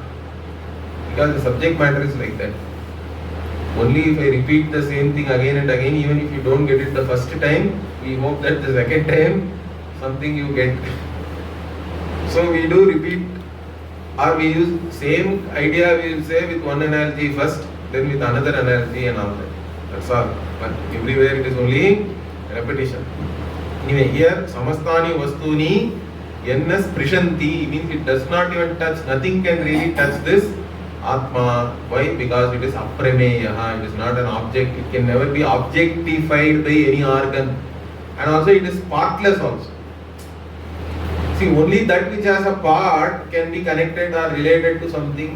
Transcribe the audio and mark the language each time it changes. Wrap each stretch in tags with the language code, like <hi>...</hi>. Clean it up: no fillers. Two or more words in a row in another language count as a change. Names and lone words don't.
<en>Because the subject matter is like that. Only if I repeat the same thing again and again, even if you don't get it the first time, we hope that the second time something you get. So we do repeat, or we use same idea, we will say with one analogy first, then with another analogy and all that. That's all. But everywhere it is only repetition. Anyway, here</en> <sa>samastani vastuni yennas prishanti</sa> <en>means it does not even touch, nothing can really touch this Atma. Why? Because it is aprameya, it is not an object, it can never be objectified by any organ. And also it is partless also. See, only that which has a part can be connected or related to something.</en>